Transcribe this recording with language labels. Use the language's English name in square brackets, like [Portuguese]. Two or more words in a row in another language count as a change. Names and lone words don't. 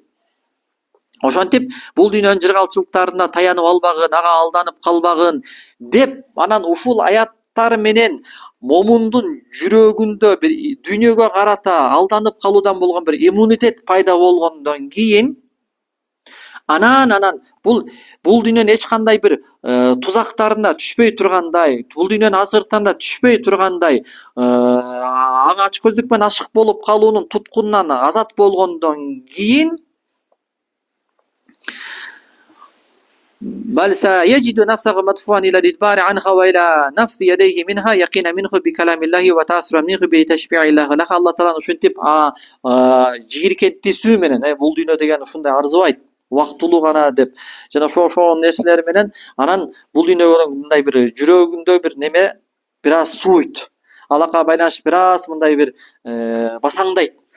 [Kyrgyz] Ошентип бул дүйнөнүн жыргалчылыктарына таянып албагын, ага алданып калбагын деп, анан ушул аяттар менен момундун жүрөгүндө бир дүйнөгө карата алданып калуудан болгон бир иммунитет пайда болгондон кийин, анан бул дүйнөнүн эч кандай бир тузактарына түшпөй тургандай, бул дүйнөнүн азгырыктарына түшпөй тургандай, ага ачкөздүк менен ашык болуп калуунун туткунунан азат болгондон кийин, [Arabic] بل سيجد نفسه مدفوعا إلى الإدبار عنها وإلى نفض يديه منها يقينا منه بكلام الله وتأثرا منه بتشبيع الله له. [Kyrgyz] Алла Таалан ушинтип жийиркентисүү менен бул дүйнө деген ушундай арзыбайт, убактылуу гана деп, жана ошол нерселер менен анан бул дүйнөгө мындай бир жүрөгүндө бир неме бир аз сууйт. Алака байланыш бир аз мындай бир басаңдайт.